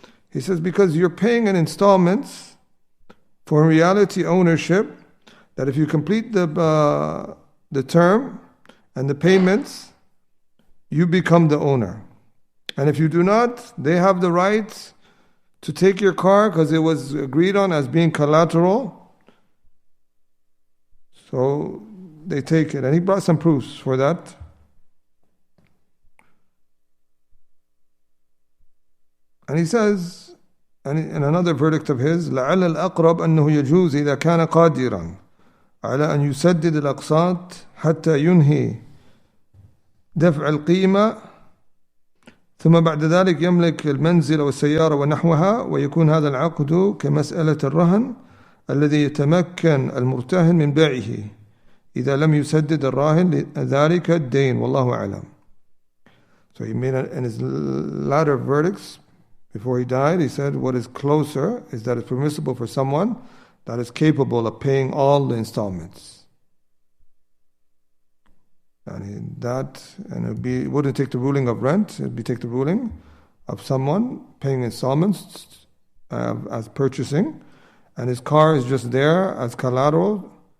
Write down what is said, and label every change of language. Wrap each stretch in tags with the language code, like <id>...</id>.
<en>He says because you're paying in installments for in reality ownership, that if you complete the term and the payments, you become the owner. And if you do not, they have the right to take your car because it was agreed on as being collateral. So they take it. And he brought some proofs for that. And he says, and in another verdict of his,</en> <ar>لعل الأقرب أنه يجوز إذا كان قادرا على أن يسدد الأقساط حتى ينهي دفع القيمة ثم بعد ذلك يملك المنزل والسيارة ونحوها ويكون هذا العقد كمسألة الرهن الذي يتمكن المرتهن من بيعه إذا لم يسدد الراهن ذلك الدين والله أعلم.</ar> <en>So he made in his latter verdicts before he died, he said what is closer is that it's permissible for someone that is capable of paying all the installments. And it wouldn't take the ruling of rent, it would take the ruling of someone paying installments as purchasing, and his car is just there as collateral.</en>